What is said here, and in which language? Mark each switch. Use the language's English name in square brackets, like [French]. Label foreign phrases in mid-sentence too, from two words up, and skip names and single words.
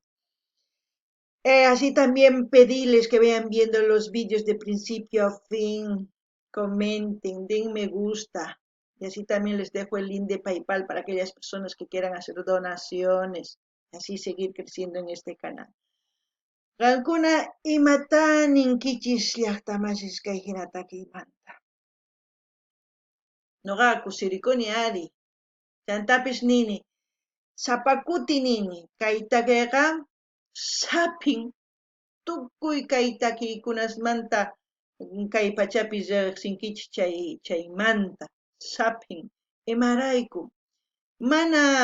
[Spanish] Así también pedirles que vayan viendo los vídeos de principio a fin, comenten, den me gusta. Y así también les dejo el link de PayPal para aquellas personas que quieran hacer donaciones. Así seguir creciendo en este canal. [Quechua] Qankuna imata ninkichis llaqtamasish kay hinatakiymanta. Nuqa kusirikuni ari. Chantapis nini. Sapakuti nini. Kay takayqa sapin tukuy kay takiykunasmanta kay pachapis riqsinkichis chaymanta sapin imarayku mana